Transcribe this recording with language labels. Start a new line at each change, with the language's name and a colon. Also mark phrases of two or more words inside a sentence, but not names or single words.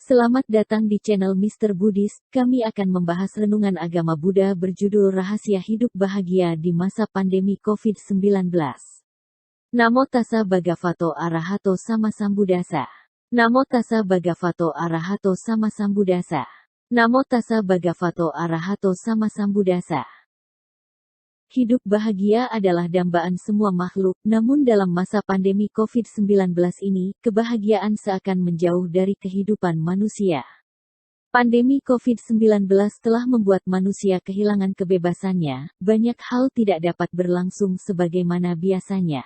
Indonesian: Selamat datang di channel Mr. Buddhis. Kami akan membahas renungan agama Buddha berjudul Rahasia Hidup Bahagia di Masa Pandemi COVID-19.
Pali: Namo tassa bhagavato arahato sama sambuddhassa. Namo tassa bhagavato arahato sama sambuddhassa. Namo tassa bhagavato arahato sama sambuddhassa.
Indonesian: Hidup bahagia adalah dambaan semua makhluk, namun dalam masa pandemi COVID-19 ini, kebahagiaan seakan menjauh dari kehidupan manusia. Pandemi COVID-19 telah membuat manusia kehilangan kebebasannya, banyak hal tidak dapat berlangsung sebagaimana biasanya.